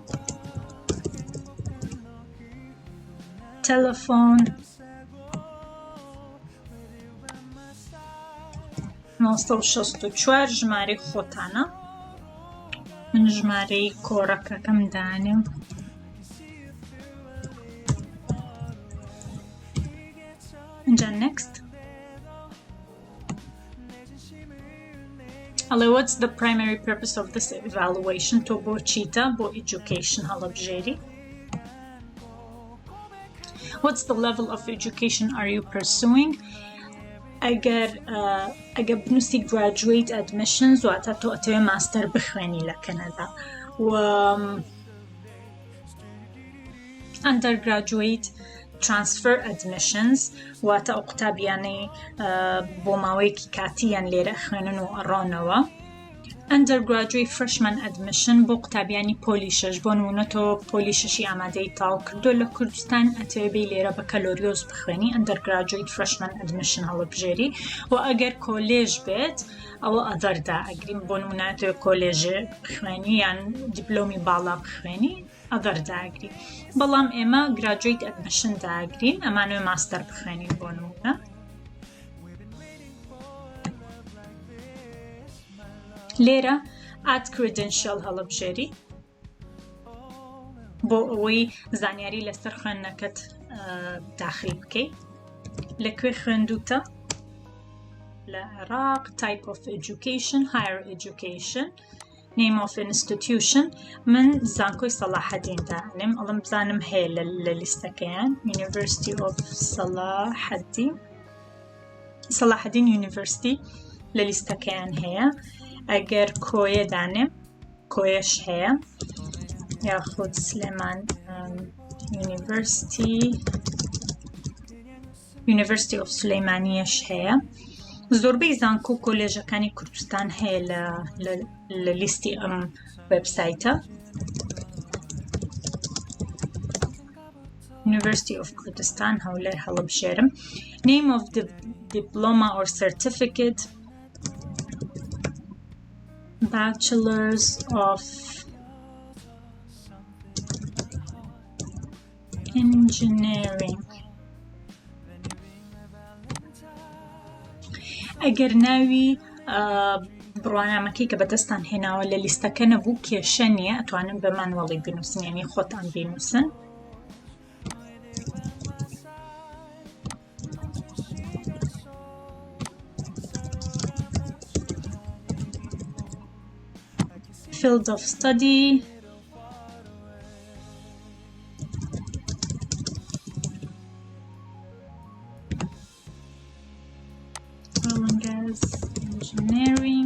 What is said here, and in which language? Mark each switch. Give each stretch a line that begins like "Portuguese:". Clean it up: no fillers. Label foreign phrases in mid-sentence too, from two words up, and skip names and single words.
Central Kurdish: تەلەفۆن 964 ژمارەی خۆتانە، من ژمارەی کۆڕەکەکەم دانێم. اینجا next.
English: What's the primary purpose of this evaluation?
Central Kurdish: To بۆ چیتە؟ بۆ education هەڵەبژێری.
English: What's the level of education are you pursuing?
Central Kurdish: ئەگەر بنووسی
English: graduate admissions
Central Kurdish: واتە تۆ ئەتەوێ ماستەر بخوێنی لە کەنەدا، و
English: undergraduate transfer admissions
Central Kurdish: واتە ئەو قوتابیانەی بۆ ماوەیەکی کاتیان لێرە خوێنن و ئەڕۆنەوە.
English: undergraduate freshman admission
Central Kurdish: بۆ قوتابیانی پۆلی شەش، بۆ نمونە تۆ پۆلی شەشی ئامادەی تاو کردو لە کوردستان ئەتەوێ بێی لێرە بە کەلۆریۆز بخوێنی،
English: undergraduate freshman admission
Central Kurdish: هەڵەبژێری. و ئەگەر کۆلێژ بێت ئەوە ئەدەردا ئەگرین، بۆ نمونە تۆ کۆلێژ بخوێنی یان دیپلۆمی باڵا بخوێنی ئەدەردا ئەگری، بەڵام ئێمە
English: graduate admission
Central Kurdish: داگرین، ئەمانوێ ماستەر بخوێنین بۆ نمونە. لێرە
English: add credential
Central Kurdish: هەڵەبژێری بۆ ئەوەی زانیاری لەسەر خوێندنەکەت داخل بکەیت. لەکوێ خوێندوتە؟ لە عێراق.
English: type of education higher education. name of institution
Central Kurdish: من زانکۆی سەلاحەدین دانێم، ئەڵم بزانم هەیە لە لیستەکەیان.
English: University of
Central Kurdish: سەلاحەدین University لە لیستەکەیان هەیە. ئەگەر کۆیە دانێم کۆیەش هەیە، یاخود سلێمان
English: University of
Central Kurdish: سلەیمانیەش هەیە. زۆربەی زانکۆ و کۆلێژەکانی کوردستان هەیە لە لیستی ئەم وێبسایتە. University of Kurdistan هەولێر هەڵەبژێرم.
English: name of the diploma or certificate Bachelors of Engineering.
Central Kurdish: ئەگەر ناوی بڕوانامەکەی کە بەدەستان هێناوە لە لیستەکە نەبوو کێشە نییە، ئەتوانن بە مانوەڵی بنووسن، یعنی خۆتان بنووسن.
English: field of study engineering.